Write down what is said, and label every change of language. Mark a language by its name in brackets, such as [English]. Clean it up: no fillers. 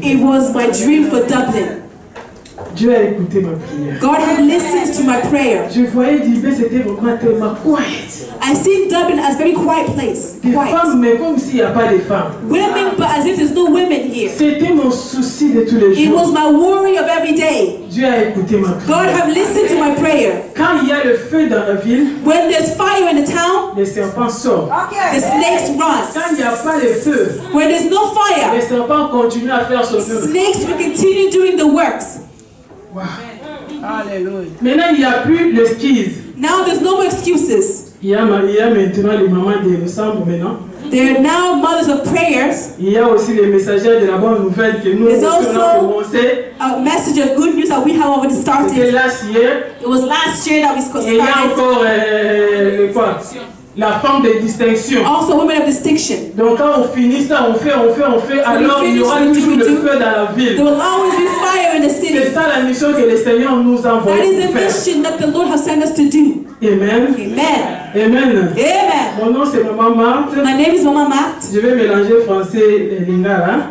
[English] It was my dream for Dublin. [French] Dieu a écouté ma prière. [English] God had listened to my prayer. [French] Je voyais Dublin, c'était vraiment tellement quiet. [English] I see Dublin as a very quiet place. [French] Des femmes, mais comme s'il n'y a pas de femmes. [English] Women, but as if there's no women here. [French] C'était mon souci de tous les jours. [English] It was my worry of every day. [French] Dieu a écouté ma prière. [English] God have listened to my prayer. [French] Quand il y a le feu dans la ville, [English] when there's fire in the town, [French] les serpents sortent. [English] The snakes run. [French] Quand il n'y a pas de feu, [English] when there's no fire, [French] les serpents continuent à faire son œuvre. [English] Snakes will continue doing the works. Wow. Alléluia. [French] Maintenant, il n'y a plus l'excuse. [English] Now there's no excuses. [French] Il y a maintenant les mamans de l'ensemble maintenant. [English] There are now mothers of prayers. [French] Il y a aussi les messagers de la bonne nouvelle que nous avons commencé. [English] A message of good news that we have already started. [French] C'était [English] last year. It was last year that we started. [French] Et il y a encore quoi? La femme de distinction. [English] Also women of distinction. [French] Donc quand on finit ça, on fait, alors il y aura toujours le feu dans la ville. [English] There will always be fire in the city. [French] C'est ça la mission que le Seigneur nous a envoyée. [English] That is the mission that the Lord has sent us to do. Amen. Amen. Amen. Amen. [French] Mon nom c'est Maman Marthe. [English] My name is Mama Marthe. [French] Je vais mélanger français et lingala.